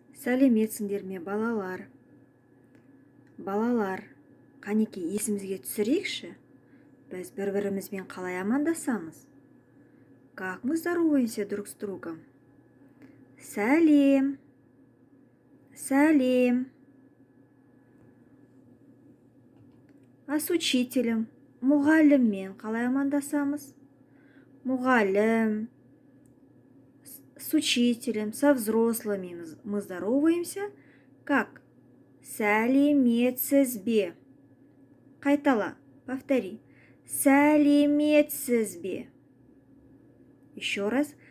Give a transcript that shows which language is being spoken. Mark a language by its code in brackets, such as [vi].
[kk] Сәлеметсіңдер ме, балалар? Балалар, қанекей есімізге түсірейікші. Біз бір-бірімізбен қалай амандасамыз? [ru] Как мы здороваемся друг с другом? [kk] Сәлем. Сәлем. [ru] А с учителем, [kk] мұғаліммен қалай амандасамыз? Мұғалім. [ru] С учителем, со взрослыми мы здороваемся как? [kk] Сәлеметсіз бе? Қайтала, [ru] повтори. [kk] Сәлеметсіз бе? [ru] Еще раз.